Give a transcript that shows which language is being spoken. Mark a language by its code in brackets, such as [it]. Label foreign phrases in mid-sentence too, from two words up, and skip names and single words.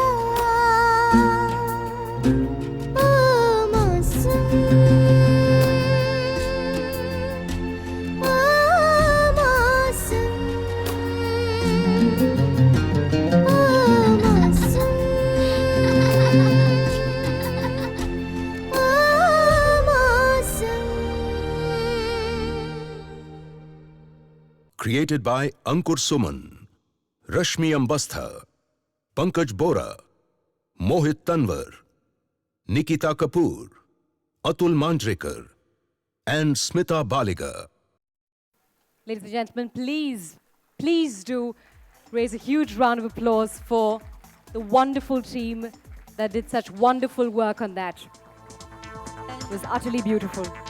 [hi] ओ मौसम, ओ मौसम, ओ मौसम, ओ मौसम। [en] Created by Ankur Suman, Rashmi Ambastha, Pankaj Bora, Mohit Tanwar, Nikita Kapoor, Atul Manjrekar, and Smita Baliga. Ladies and gentlemen, please do raise a huge round of applause for the wonderful team that did such wonderful work on that. It was utterly beautiful.